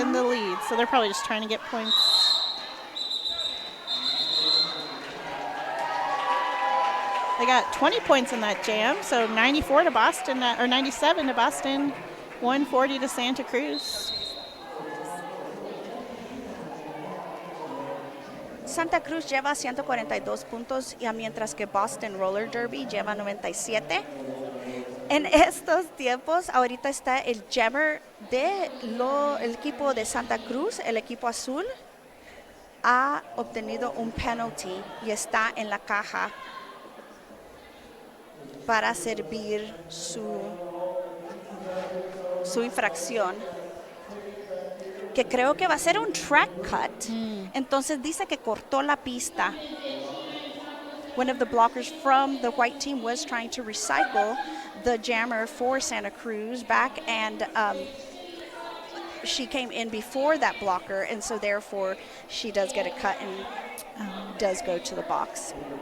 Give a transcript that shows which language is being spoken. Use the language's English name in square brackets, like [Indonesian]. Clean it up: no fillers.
[English] in the lead, so they're probably just trying to get points. They got 20 points in that jam, so 94 to Boston, or 97 to Boston, 140 to Santa Cruz. [Spanish] Santa Cruz lleva 142 puntos, y mientras que Boston Roller Derby lleva 97. En estos tiempos, ahorita está el jammer del equipo de Santa Cruz, el equipo azul, ha obtenido un penalty y está en la caja para servir su infracción, que creo que va a ser un track cut. Entonces dice que cortó la pista. [English] One of the blockers from the white team was trying to recycle the jammer for Santa Cruz back, and she came in before that blocker, and so therefore she does get a cut and does go to the box.